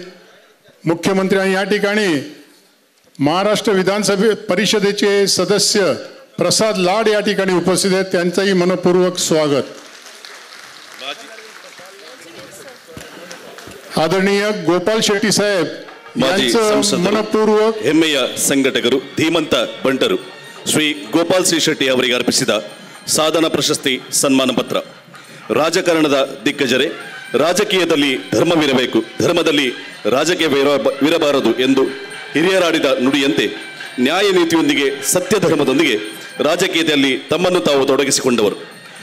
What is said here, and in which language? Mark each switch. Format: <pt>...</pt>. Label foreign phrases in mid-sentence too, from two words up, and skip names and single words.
<mr>मुख्यमंत्री या ठिकाणी महाराष्ट्र विधानसभा परिषदेचे सदस्य प्रसाद लाड या ठिकाणी उपस्थित आहेत, त्यांचंही मनपूर्वक स्वागत. आदरणीय गोपाल शेट्टी साहेब यांचं मनपूर्वक</mr> <kn>ಹೆಮ್ಮೆಯ ಸಂಘಟಕರು ಧೀಮಂತ ಬಂಟರು ಶ್ರೀ ಗೋಪಾಲ್ ಸಿ ಶೆಟ್ಟಿ ಅವರಿಗೆ ಅರ್ಪಿಸಿದ ಸಾಧನ ಪ್ರಶಸ್ತಿ ಸನ್ಮಾನ ಪತ್ರ. ರಾಜಕಾರಣದ ದಿಗ್ಗಜರೇ, ರಾಜಕೀಯದಲ್ಲಿ ಧರ್ಮವಿರಬೇಕು, ಧರ್ಮದಲ್ಲಿ ರಾಜಕೀಯವಿರಬಾರದು ಎಂದು ಹಿರಿಯರಾಡಿದ ನುಡಿಯಂತೆ ನ್ಯಾಯ ನೀತಿಯೊಂದಿಗೆ ಸತ್ಯ ಧರ್ಮದೊಂದಿಗೆ ರಾಜಕೀಯದಲ್ಲಿ ತಮ್ಮನ್ನು ತಾವು ತೊಡಗಿಸಿಕೊಂಡವರು.</kn>